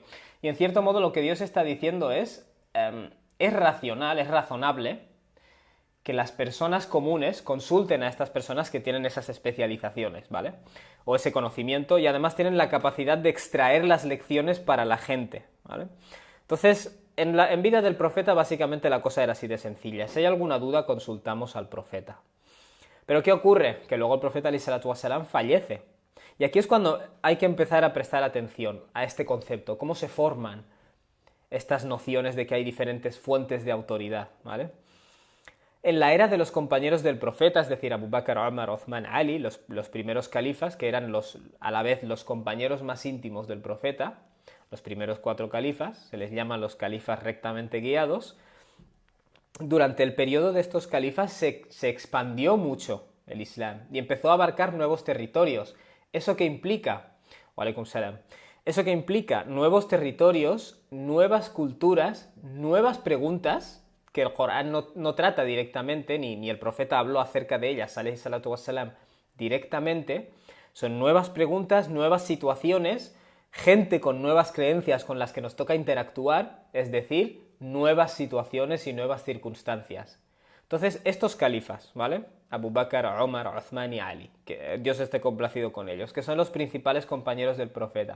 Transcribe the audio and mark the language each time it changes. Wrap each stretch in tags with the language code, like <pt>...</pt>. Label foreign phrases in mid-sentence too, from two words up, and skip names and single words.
<es>Y en cierto modo lo que Dios está diciendo es racional, es razonable que las personas comunes consulten a estas personas que tienen esas especializaciones, ¿vale? O ese conocimiento, y además tienen la capacidad de extraer las lecciones para la gente, ¿vale? Entonces, en vida del profeta básicamente la cosa era así de sencilla. Si hay alguna duda, consultamos al profeta. Pero ¿qué ocurre? Que luego el profeta</es> <ar>عليه الصلاة والسلام</ar> <es>fallece. Y aquí es cuando hay que empezar a prestar atención a este concepto, cómo se forman estas nociones de que hay diferentes fuentes de autoridad, ¿vale? En la era de los compañeros del profeta, es decir, Abu Bakr, Umar, Uthman, Ali, los primeros califas, que eran a la vez los compañeros más íntimos del profeta, los primeros 4 califas, se les llama los califas rectamente guiados. Durante el periodo de estos califas se expandió mucho el Islam y empezó a abarcar nuevos territorios. ¿Eso qué implica?</es> <ar>وعليكم السلام.</ar> <es>Eso que implica nuevos territorios, nuevas culturas, nuevas preguntas que el Corán no trata directamente, ni el profeta habló acerca de ellas,</es> <ar>عليه الصلاة والسلام,</ar> <es>directamente. Son nuevas preguntas, nuevas situaciones, gente con nuevas creencias con las que nos toca interactuar, es decir, nuevas situaciones y nuevas circunstancias. Entonces, estos califas, ¿vale? Abu Bakr, Umar, Uthman y Ali, que Dios esté complacido con ellos, que son los principales compañeros del profeta.</es>